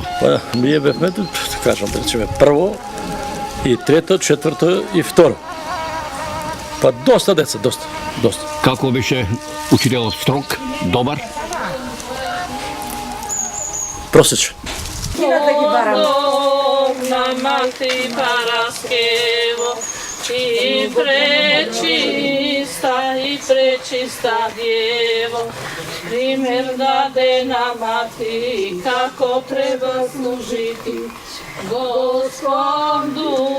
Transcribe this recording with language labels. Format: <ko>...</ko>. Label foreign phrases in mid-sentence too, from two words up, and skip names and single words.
<mk>Па, ние бевме, да кажам, да речеме, прво и трето, четврто и второ. Па доста деца, доста. Како беше учителот, строг, добар? Просечен.</mk> <sr>Podobna Mati Paraskevo, i prečista Djevo, primjer dade nam Mati, kako treba služiti Gospodu.</sr>